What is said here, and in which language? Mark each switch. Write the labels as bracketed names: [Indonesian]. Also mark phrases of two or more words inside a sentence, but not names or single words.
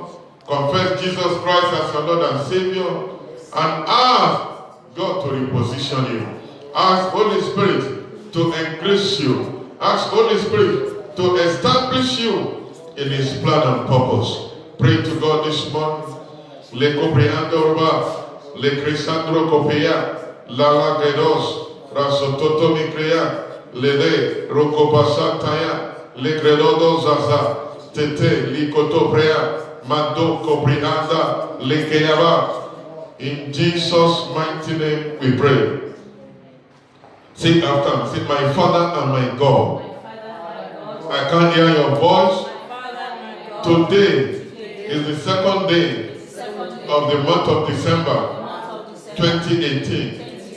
[English] Confess Jesus Christ as your Lord and Savior, and ask God to reposition you. Ask Holy Spirit to increase you. Ask Holy Spirit to establish you in His plan and purpose. Pray to God this morning. Le compreando urba, le cresandro copia, la lagredos, rasototo mi crea, le de rocopasantaya, le gredodo zaza, tete likotoprea, mando coprianda, le keaba. In Jesus' mighty name we pray. Say after me. Say, my Father and my God. I can't hear your voice. Today is the second day of the month of December 2018.